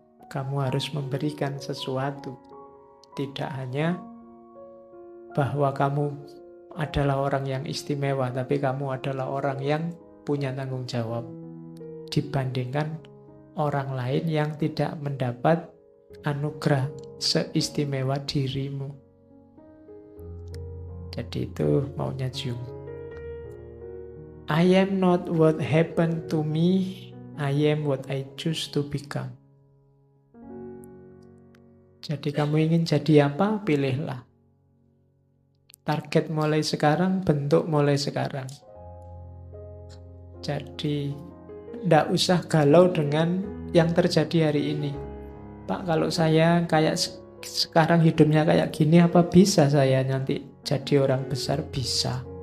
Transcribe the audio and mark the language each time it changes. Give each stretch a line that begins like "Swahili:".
Indonesian: Kamu harus memberikan sesuatu, tidak hanya bahwa kamu adalah orang yang istimewa, tapi kamu adalah orang yang punya tanggung jawab dibandingkan orang lain yang tidak mendapat anugerah seistimewa dirimu. Jadi itu maunya Jung.
English: I am not what happened to me, I am what I choose to become.
Indonesian: Jadi kamu ingin jadi apa? Pilihlah. Target mulai sekarang, bentuk mulai sekarang. Jadi, tidak usah galau dengan yang terjadi hari ini. Pak, kalau saya kayak sekarang hidupnya kayak gini, apa bisa saya nanti jadi orang besar? Bisa.